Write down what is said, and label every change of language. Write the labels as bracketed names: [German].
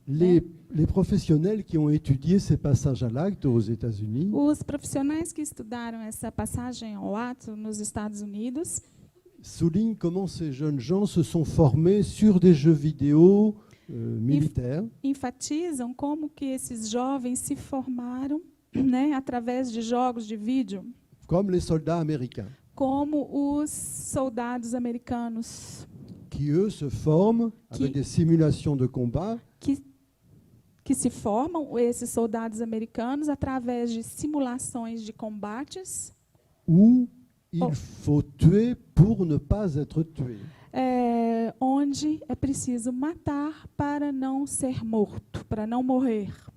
[French] Les professionnels qui ont étudié ces passages à l'acte aux États-Unis [Portuguese] Os profissionais que estudaram essa passagem ao ato nos Estados Unidos [French] soulignent comment ces jeunes gens se sont formés sur des jeux vidéo militaires [Portuguese] enfatizam como que esses jovens se formaram, né, através de jogos de vídeo, [French] comme les soldats américains, [Portuguese] como os soldados americanos, [French] qui eux se forment avec des simulations de combat [Portuguese] que se formam, esses soldados americanos, através de simulações de combates, [French] où il faut tuer pour ne pas être tué. [Portuguese] onde é preciso matar para não ser morto, para não morrer.